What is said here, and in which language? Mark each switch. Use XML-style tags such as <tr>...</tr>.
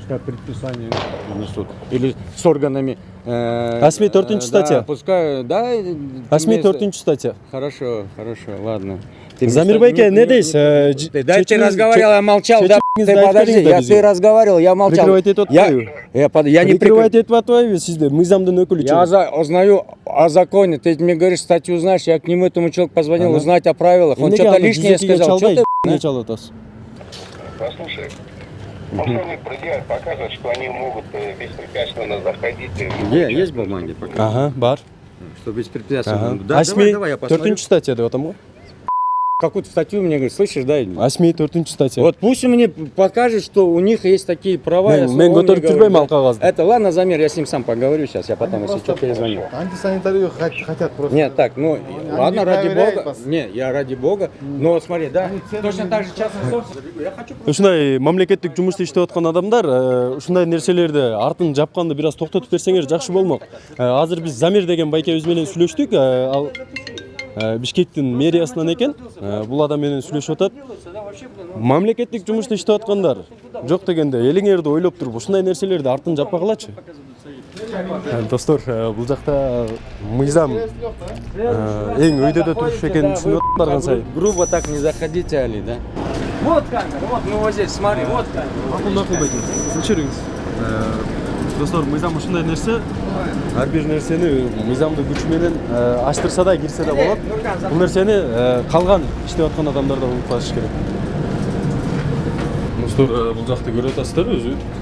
<ru>Пускай предписание несут. Или с органами... Асми 4 статья. Да, пускай, да. Асми 4 статья. Хорошо, ладно.</ru> <ky>Замир байке, не дейсиз?</ky> <ru>Да, ты разговаривал, я молчал, да, ты подожди, ты разговаривал, я молчал. Прикрывать эту я не прикрывать эту</ru> <ky>атвою, сизде мыйзамдын өкүлү.</ky> <ru>Я узнаю о законе, ты мне говоришь, статью знаешь, я к нему, этому человеку позвонил, узнать о правилах, он что-то лишнее сказал. Что ты, не чалатас? Послушай, можно мне предъявить, показывать, что они могут беспрепятственно заходить? Есть бумаги пока?</ru> <ky>Ага, бар.</ky> <ru>Что беспрепятственно? Да, давай, я посмотрю. 4 статья,</ru> <ky>деп атам го.</ky> <ru>Какую-то статью мне говорит, слышишь, да? Асми 4 статья. Вот пусть он мне покажет, что у них есть такие права.</ru> <ky>Мен көтөрүп жүрбөйм ал кагазды.</ky> <ru>Это ладно, Замир, я с ним сам поговорю сейчас, я потом, если что, перезвоню. Антисанитарию хотят просто. Нет, так, ну, ладно, ради проверяют бога. вас. Не, я ради бога. Но вот смотри, да, точно так же частная собственность. Я хочу</ru> <ky>Ушундай мамлекеттик жумушта иштеп аткан адамдар ушундай нерселерди артын жапканды бир аз токтотуп берсеңер жакшы болмок. Азыр биз Замир деген байкебиз менен сүйлөштүк. Ал Бишкектин мэриясынан экен. Бул адам менен сүйлөшүп атат. Мамлекеттик жумушта иштеп аткандар жок дегенде элиңерди ойлоп туруп ушундай нерселерди артын жаппагылачы. Достор, бул жакта мыйзам эң өйдөдө туруш экенин түшүнүп барган сайын.</ky> <ru>Грубо так не заходите, Али, да? Вот камера, вот мы вот здесь, смотри, вот камера.</ru> <ky>Макул байке. Кечириңиз. Достор, мыйзам ушундай нерсе. Ар бир нерсени мыйзамдын күчү менен аштырса да, кирсе да болот. Бул нерсени калган иштеп аткан адамдар да унутпаш керек. Достор, бул жакты көрүп атасыздар өзү.</ky>